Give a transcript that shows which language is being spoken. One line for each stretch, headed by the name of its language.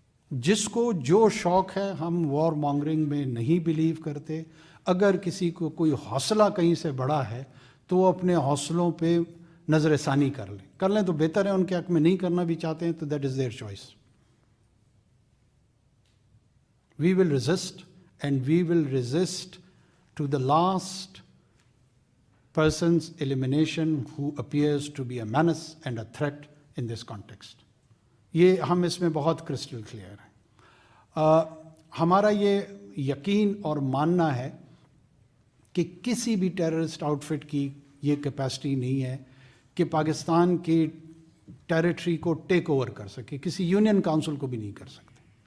Urdu: جس کو جو شوق ہے، ہم وار مانگرنگ میں نہیں بلیو کرتے. اگر کسی کو کوئی حوصلہ کہیں سے بڑا ہے تو وہ اپنے حوصلوں پہ نظر ثانی کر لیں تو بہتر ہے. ان کے حق میں نہیں کرنا بھی چاہتے ہیں تو
English: That is their choice. We will resist and we will resist to the last person's elimination who appears to be a menace and a threat in this context.
Urdu: یہ ہم اس میں بہت کرسٹل کلیئر ہیں. ہمارا یہ یقین اور ماننا ہے کہ کسی بھی ٹیررسٹ آؤٹ فٹ کی یہ کیپیسٹی نہیں ہے کہ پاکستان کی ٹیریٹری کو ٹیک اوور کر سکے، کسی یونین کونسل کو بھی نہیں کر سکتے.